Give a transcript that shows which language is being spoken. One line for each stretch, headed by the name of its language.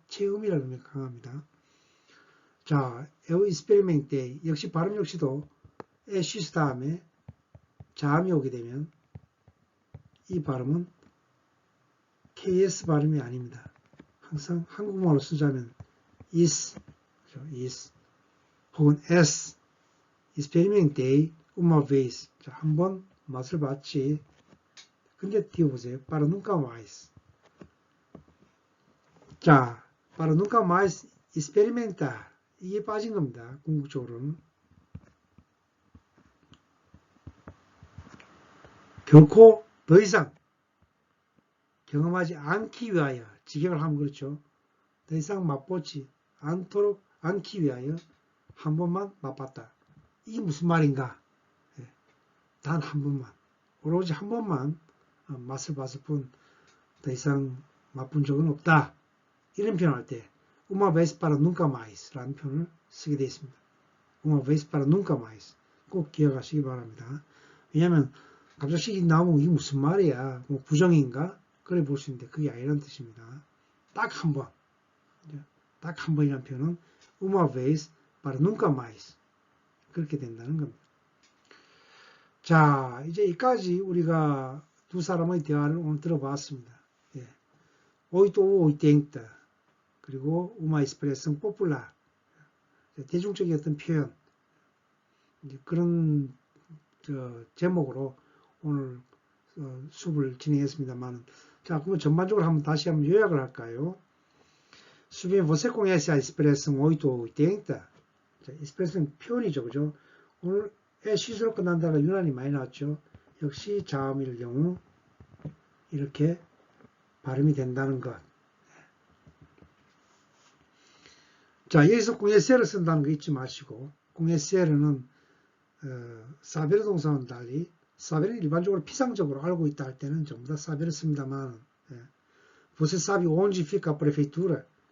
Korean: 체험이라는 의미가 강합니다. 자,
Portuguese: eu experimentei
Korean: 역시 발음 역시도 시스 다음에 자음이 오게 되면 이 발음은 KS 발음이 아닙니다. 항상 한국말로 쓰자면 is, 그렇죠?
Portuguese: is 혹은 s, experimentei uma vez.
Korean: 자, 한번 맛을 봤지. 근데 띄워보세요.
Portuguese: para nunca mais. 자, para nunca mais experimentar.
Korean: 이게 빠진 겁니다. 궁극적으로는. 결코 더 이상 경험하지 않기 위하여 직역을 하면 그렇죠. 더 이상 맛보지 않기 위하여 한 번만 맛봤다. 이게 무슨 말인가? 단 한 번만, 오로지 한 번만 맛을 봤을 뿐 더 이상 맛본 적은 없다. 이런 표현을 할 때
Portuguese: uma vez para nunca mais
Korean: 라는 표현을 쓰게 되어 있습니다.
Portuguese: uma vez para nunca mais
Korean: 꼭 기억하시기 바랍니다. 왜냐하면 갑자기 나오면 이게 무슨 말이야? 뭐 부정인가? 그래 볼 수 있는데 그게 아니라는 뜻입니다. 딱 한 번. 딱 한 번이라는 표현은
Portuguese: uma vez para nunca mais.
Korean: 그렇게 된다는 겁니다. 자, 이제 여기까지 우리가 두 사람의 대화를 오늘 들어봤습니다. 예. 오이토 오이땡다.
Portuguese: 그리고 uma expressão popular.
Korean: 대중적인 어떤 표현. 이제 그런 제목으로 오늘 수업을 진행했습니다만, 자, 그러면 전반적으로 다시 한번 요약을 할까요?
Portuguese: Subir você conhece a expressão 880?
Korean: 자, expressão 표현이죠, 그죠? 오늘 시수로 끝난 단어가 유난히 많이 나왔죠. 역시 자음일 경우 이렇게 발음이 된다는 것. 자, 여기서 conhecer를 쓴다는 거 잊지 마시고, conhecer는 사베르 동사와는 달리 사베르는 일반적으로 피상적으로 알고 있다 할 때는 전부 다 사베르 씁니다만,
Portuguese: você sabe onde fica a prefeitura?